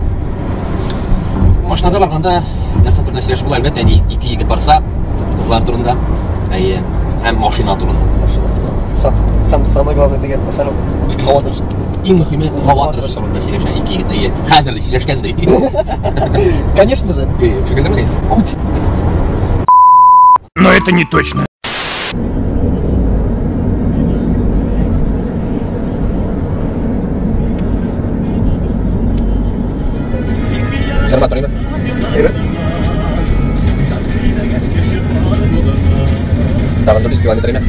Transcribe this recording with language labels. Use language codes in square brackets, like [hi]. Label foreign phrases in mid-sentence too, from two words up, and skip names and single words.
[tt] Машинада барганда нәрсә турында сөйләшеп була, әлбәттә, ике егет барса, кызлар турында, һәм машина турында. [ru] Самое главное [tt] деген нәрсә һава торышы. Иң мөһиме һава торышы турында сөйләшә ике егет. Хәзер дә сөйләшкәндәй. [ru] Конечно же. [tt] Шикелләмәйсез? [ru] Но это не точно. [tt] Сәрбат турында. [tr] Evet. [tt] Тагын 400 километр име?